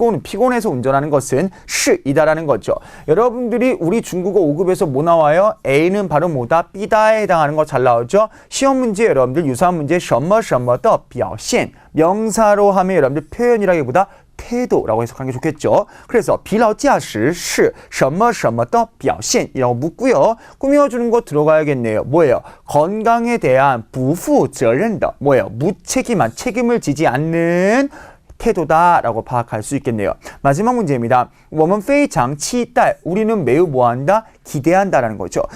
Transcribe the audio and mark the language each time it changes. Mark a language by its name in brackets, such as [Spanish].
[Korean] 피곤해서 운전하는 것은 시이다라는 거죠. 여러분들이 우리 중국어 5급에서 뭐 나와요? A는 바로 뭐다? B다에 해당하는 거 잘 나오죠? 시험 문제 여러분들 유사한 문제 [Chinese] 什么什么的表现 [Korean] 명사로 하면 여러분들 표현이라기보다 태도라고 해석하는 게 좋겠죠. 그래서 [Chinese] 疲劳驾驶是什么什么的表现 [Korean] 이라고 묻고요. 꾸며주는 거 들어가야겠네요. 뭐예요? 건강에 대한 [Chinese] 不负责任的 [Korean] 뭐예요? 무책임한 책임을 지지 않는 태도다라고 파악할 수 있겠네요. 마지막 문제입니다. [Chinese] 我们非常期待 [Korean] 우리는 매우 뭐한다? 기대한다라는 거죠.